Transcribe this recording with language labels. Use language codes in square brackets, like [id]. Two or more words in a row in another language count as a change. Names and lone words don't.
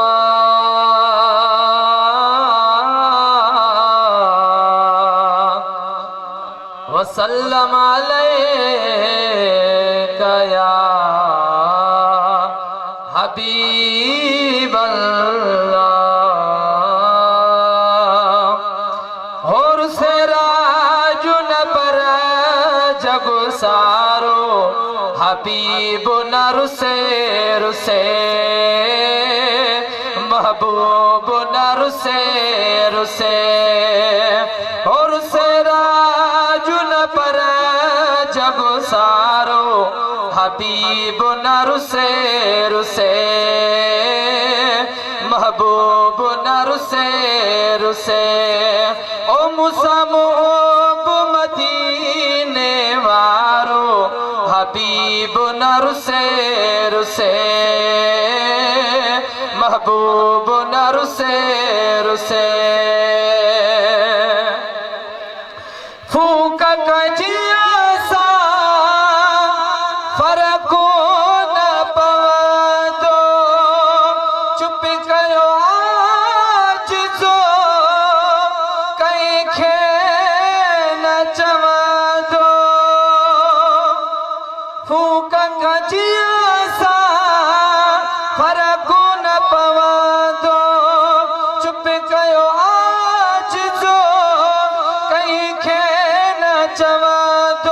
[ar] وسلم عليك يا حبيب الله. [sd] और से राजुन पर जग सारो हबीब न रुसे रुसे महबूब न रुसे रुसे। और से राजुन पर जग सारो हबीब न रुसे रुसे महबूब न रुसे रुसे। ओ मुसमूब मदीने वारो हबीब न रुसे रुसे महबूब न रुसे रुसे। फूक कजिया सा फरको न पवंदो चुप कयो आज जो कंहिंखे न चवंदो। फूक कजिया सा फरको न पवंदो चुप कयो आज जो कंहिंखे न चवंदो।